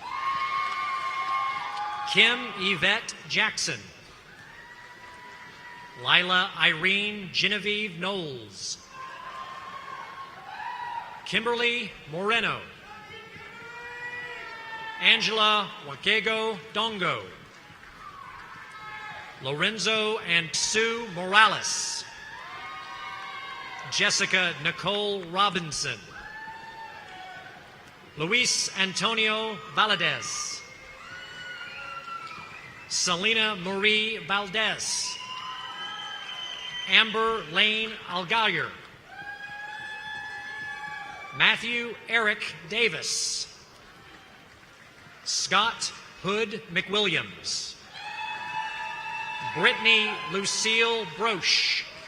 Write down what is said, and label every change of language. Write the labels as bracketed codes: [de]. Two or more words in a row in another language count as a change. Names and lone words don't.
[en] Kim Yvette Jackson. Lila Irene Genevieve Knowles. Kimberly Moreno. Angela Wakego Dongo. Lorenzo and Sue Morales. Jessica Nicole Robinson. Luis Antonio Valadez. Selena Marie Valdez. Amber Lane Algayer. Matthew Eric Davis. Scott Hood McWilliams. Brittany Lucille Broche.